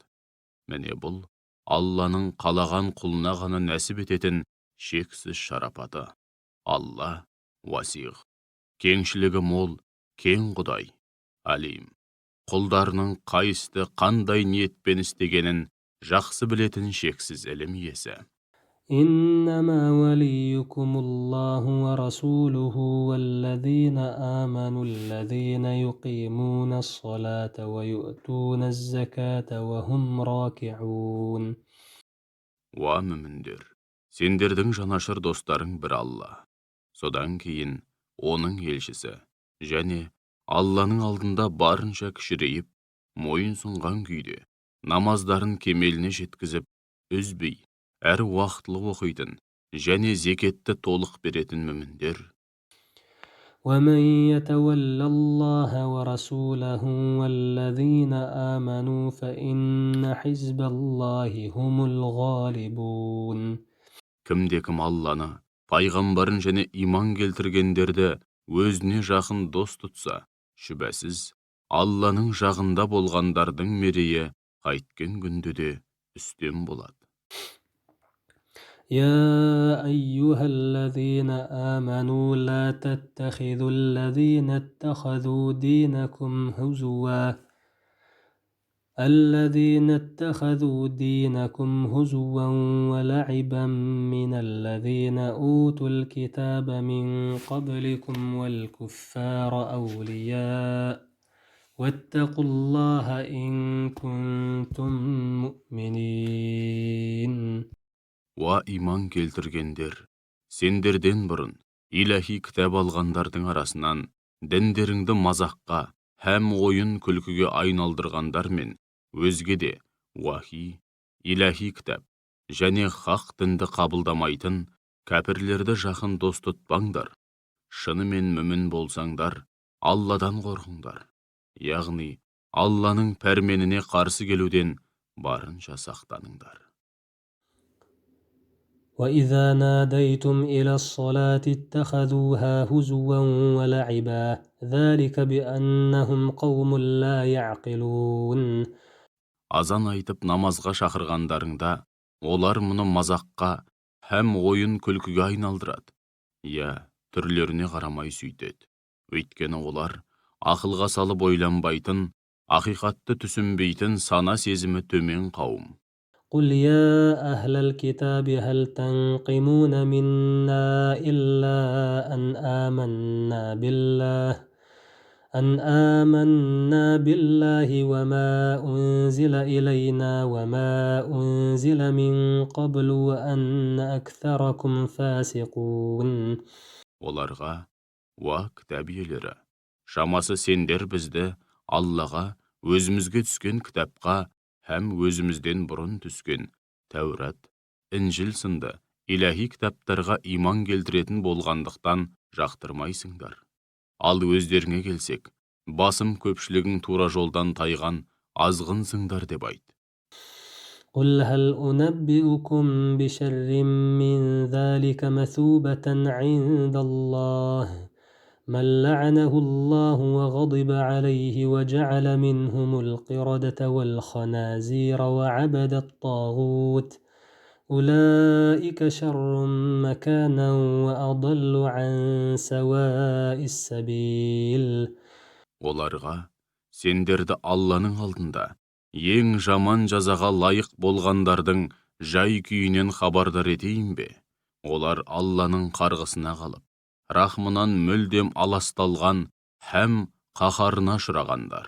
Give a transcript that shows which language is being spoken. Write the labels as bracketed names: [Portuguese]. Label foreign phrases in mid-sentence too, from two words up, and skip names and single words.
[Kazakh] Міне бұл Алланың қалаған құлына ғана нәсіп ететін шексіз шарапаты. Алла уасиғ, кеңшілігі мол, кең Құдай, алим, құлдарының қайсты қандай ниетпен істегенін жақсы білетін шексіз ілім иесі. [Arabic] إنما وليكم الله ورسوله والذين آمنوا الذين يقيمون الصلاة ويؤتون الزكاة وهم راكعون. [Kazakh] Уа мүміндер, сендердің жанашыр достарың бір Алла, содан кейін оның елшісі, және Алланың алдында барынша кішірейіп, мойын сұнған күйде, намаздарын кемеліне жеткізіп, үзбей, әрі уақытлы оқитын, және зекетті толық беретін мүміндер. [Arabic] ومن يتول الله ورسوله والذين آمنوا فإن حزب الله هم الغالبون. [Kazakh] Кімде-кім Алланы, пайғамбарын және иман келтіргендерді өзіне жақын дос тұтса, шүбәсіз, Алланың жағында болғандардың мерейі қайткен күнде де үстем болады. [Arabic] يا أيها الذين آمنوا لا تتخذوا الذين اتخذوا دينكم هزوا ولعبا من الذين أوتوا الكتاب من قبلكم والكفار أولياء واتقوا الله إن كنتم مؤمنين. [Kazakh] Уа иман келтіргендер, сендерден бұрын иләхи кітап алғандардың арасынан діндеріңді мазаққа һәм ойын күлкіге айналдырғандар мен өзге де уахи, иләхи кітап және хақ дінді қабылдамайтын кәпірлерді жақын дос тұтпаңдар. Шынымен мүмін болсаңдар, Алладан қорқыңдар. Яғни, Алланың пәрменіне қарсы келуден барынша сақтаныңдар. [Arabic] وإذا ناديتم إلى الصلاة اتخذوها هزوا ولعبا ذلك بأنهم قوم لا يعقلون. [Kazakh] Азан айтып намазға шақырғандарыңда, олар мұны мазаққа һәм ойын күлкіге айналдырады. Түрлеріне қарамай сөйтеді. Өйткені олар ақылға салып ойланбайтын, ақиқатты түсінбейтін, сана сезімі төмен қауым. [Arabic] قل يا أهل الكتاب هل تنقمون منا إلا أن آمنا بالله وما أنزل إلينا وما أنزل من قبل وأن أكثركم فاسقون. [Kazakh] Оларға, уа кітап иелері, шамасы сендер бізді Аллаға, өзімізге түскен кітапқа һәм өзімізден бұрын түскен Тәурат, Інжіл сынды иләхи кітаптарға иман келтіретін болғандықтан жақтырмайсыңдар. Ал өздеріңе келсек, басым көпшілігің тура жолдан тайған азғынсыңдар деп айт. [Arabic] قل هل أنبئكم بشر من ذلك مثوبة عند الله من لعنه الله وغضب عليه وجعل منهم القردة والخنازير وعبد الطاغوت أولئك شر مكانا وأضل عن سواء السبيل. [Kazakh] Оларға, сендерді Алланың алдында ең жаман жазаға лайық болғандардың жай күйінен хабардар етейін бе? Олар Алланың қарғысына қалып, рахмынан мүлдем аласталған һәм қаһарына ұшырағандар.